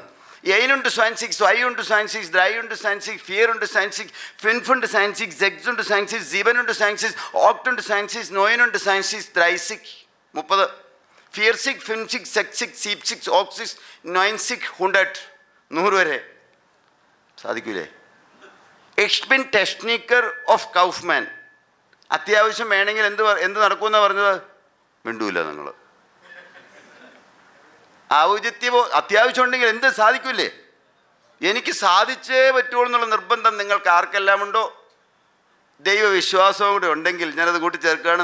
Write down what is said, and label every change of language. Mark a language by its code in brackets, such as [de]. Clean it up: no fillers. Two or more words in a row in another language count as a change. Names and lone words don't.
[de] 1 und 20, 2 und 20, 3 und 20, 4 und 20, 5 und 20, 6 und 20, 7 und 20, 8 und 20, 9 und 20, 30, 40, 40, 50, 60, 70, 80, 90, 100, 100 [ml] വരെ സാധിക്കൂലേ? [de] Ich bin Techniker of Kaufmann. [ml] അത്യാവശ്യം വേണമെങ്കിൽ എന്ത് നടക്കുമെന്നാണ് പറഞ്ഞത്? മിണ്ടൂല നിങ്ങൾ. അത്യാവശ്യം ഉണ്ടെങ്കിൽ എന്ത് സാധിക്കൂലേ? എനിക്ക് സാധിച്ചേ പറ്റുള്ളൂ എന്നുള്ള നിർബന്ധം നിങ്ങൾക്ക് ആർക്കെല്ലാം ഉണ്ടോ? ദൈവവിശ്വാസവും കൂടെ ഉണ്ടെങ്കിൽ ഞാനത് കൂട്ടിച്ചേർക്കുകയാണ്.